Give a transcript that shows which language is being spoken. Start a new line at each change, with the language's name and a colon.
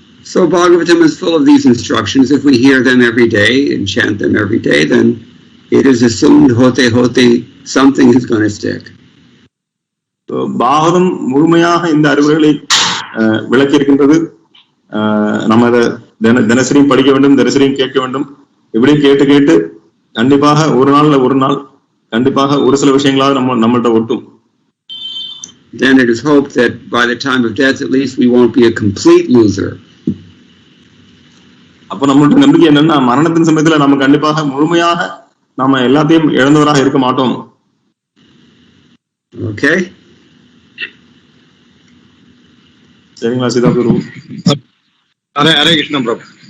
English: So Bhagavatam is full of these instructions. If we hear them every day and chant them every day, then it is assumed hote something is going to stick.
Tamil: So Bhagavatam முழுமையாக இந்த அறிவுரைகளை விளக்கி இருக்கின்றது. நம்ம அதை தினசரியும் படிக்க வேண்டும், தினசரியும் கேட்க வேண்டும். இப்படி கேட்டு கண்டிப்பாக ஒரு நாள் கண்டிப்பாக ஒரு சில விஷயங்களாவது நம்மள்ட்ட ஒட்டும்.
English: Then it is hoped that by the time of death at least we won't be a complete loser.
Tamil: அப்ப நம்மளுடைய நம்பிக்கை என்னன்னா, மரணத்தின் சமயத்துல நம்ம கண்டிப்பாக முழுமையாக நாம எல்லாத்தையும் இழந்தவராக இருக்க மாட்டோம். ஓகே, சரிங்களா சீதா குரு? ஹரே கிருஷ்ணா பிரபு.